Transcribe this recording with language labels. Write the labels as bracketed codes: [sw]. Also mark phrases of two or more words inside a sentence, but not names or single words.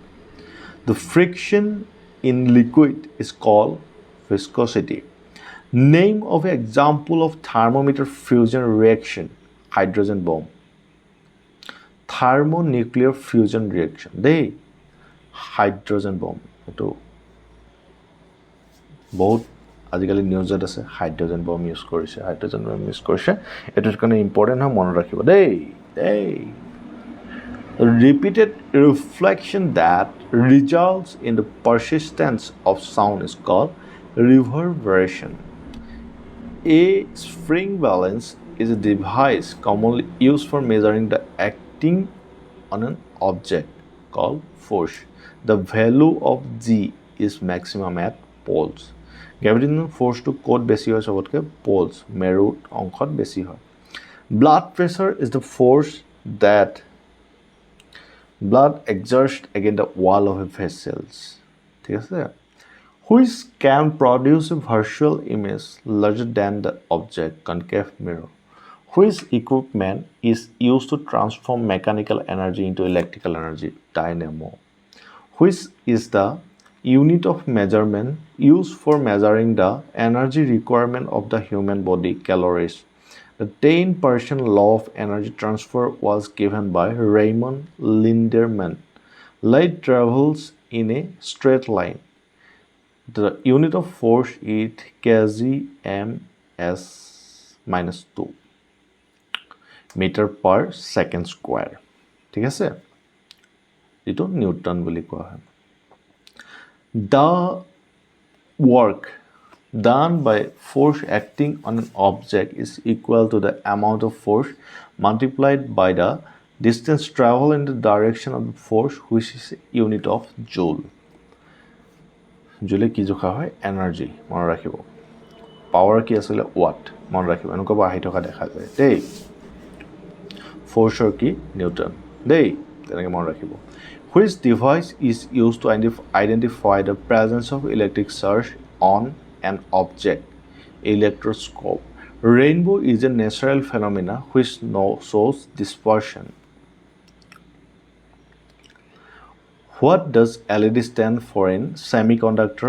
[en] The friction in liquid is called viscosity. Name of an example of thermometer fusion reaction. Hydrogen bomb. Thermonuclear fusion reaction. Hydrogen bomb. [as] এইটো বহুত আজিকালি নিউজত আছে [en] hydrogen bomb use [as] কৰিছে এইটোৰ কাৰণে ইম্পৰ্টেণ্ট হয় মনত ৰাখিব [en] repeated reflection that results in the persistence of sound is called reverberation. A spring balance is a device commonly used for measuring the acting on an object called force. The value of G is maximum at poles. Gravitational force to code [as] বেশি হয় সবতকে poles মেরু অংশত বেশি হয়. [en] Blood pressure is the force that blood exerts against the wall of a vessels. [as] ঠিক আছে? [en] Which can produce a virtual image larger than the object, concave mirror. Which equipment is used to transform mechanical energy into electrical energy? Dynamo. Which is the unit of measurement used for measuring the energy requirement of the human body? Calories. The 10% law of energy transfer was given by Raymond Linderman. Light travels in a straight line. The unit of force is kgms minus 2 meter per second square. [as] ঠিক আছে? এইটো নিউটন বুলি কোৱা হয়. [en] The work done by force acting on an object is equal to the amount of force multiplied by the distance traveled in the direction of the force, which is unit of joule. [as] Joule কি জোখা হয়? Energy. মনত ৰাখিব. Power কি আছিলে? Watt. মনত ৰাখিব. এনেকুৱা আহি থকা দেখা যায় দেই. Force কি? Newton. দেই তেনেকৈ মনত ৰাখিব. [en] Which device is used to identify the presence of electric surge on an object? Electroscope. Rainbow is a natural phenomenon which shows dispersion. What does LED stand for in semiconductor?